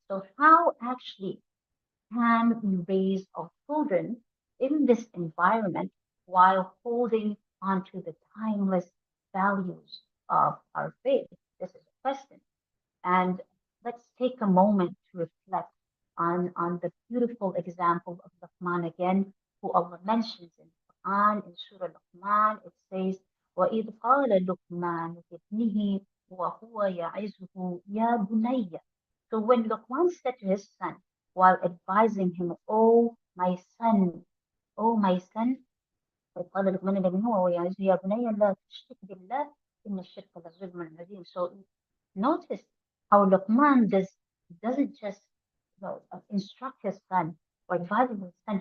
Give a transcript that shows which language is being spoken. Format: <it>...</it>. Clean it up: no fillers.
<en>So, how actually can we raise our children in this environment while holding onto the timeless values of our faith? This is a question. And let's take a moment to reflect on the beautiful example of Luqman again, who Allah mentions in the Quran, in Surah Luqman. It says,</en> <ar>وَإِذْ قَالَ لُقْمَانُ لِابْنِهِ وَهُوَ يَعِظُهُ يَا بُنَيَّ.</ar> <en>So when Luqman said to his son, while advising him, "Oh my son, oh my son,"</en> <ar>قال لقمان لابنه وهو يعظه يا بني لا تشرك بالله إن الشرك لظلم عظيم.</ar> <en>So notice how Luqman doesn't just instruct his son or advise his son.</en>